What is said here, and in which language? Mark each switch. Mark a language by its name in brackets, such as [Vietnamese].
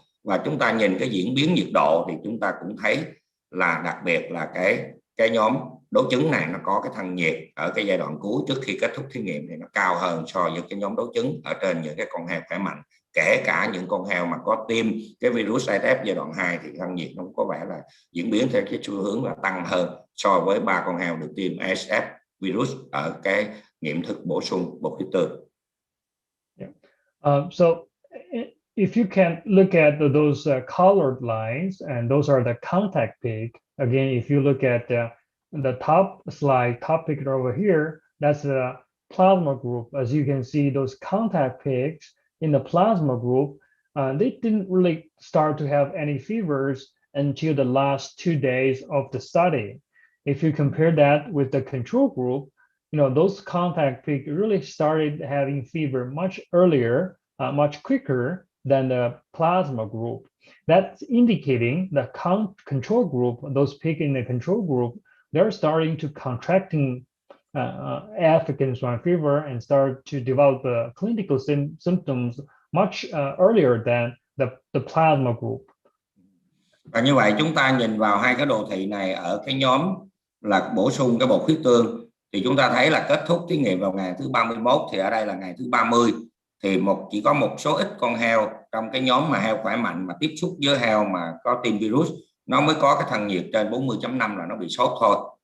[Vietnamese] Và chúng ta nhìn cái diễn biến nhiệt độ thì chúng ta cũng thấy là đặc biệt là cái nhóm đối chứng này nó có cái thân nhiệt ở cái giai đoạn cuối trước khi kết thúc thí nghiệm thì nó cao hơn so với cái nhóm đối chứng ở trên những cái con heo khỏe mạnh. Kể cả những con heo mà có tiêm cái virus ASF giai đoạn 2 thì thân nhiệt nó cũng có vẻ là diễn biến theo cái xu hướng là tăng hơn so với 3 con heo được tiêm ASF virus ở cái nghiệm thức bổ sung bột huyết tương. [English] So if you can look at those colored lines, and those are the contact pig. Again, if you look at the top slide, top picture over here, that's the plasma group. As you can see, those contact pigs in the plasma group, they didn't really start to have any fevers until the last 2 days of the study. If you compare that with the control group, those contact pigs really started having fever much earlier, much quicker than the plasma group. That's indicating the control group, those pigs in the control group, they're starting to contracting African swine fever and start to develop the clinical symptoms much earlier than the plasma group. [Vietnamese] Và như vậy chúng ta nhìn vào hai cái đồ thị này ở cái nhóm là bổ sung cái bột huyết tương thì chúng ta thấy là kết thúc thí nghiệm vào ngày thứ 31, thì ở đây là ngày thứ 30 thì chỉ có một số ít con heo trong cái nhóm mà heo khỏe mạnh mà tiếp xúc với heo mà có tiêm virus nó mới có cái thân nhiệt trên 40.5 là nó bị sốt thôi.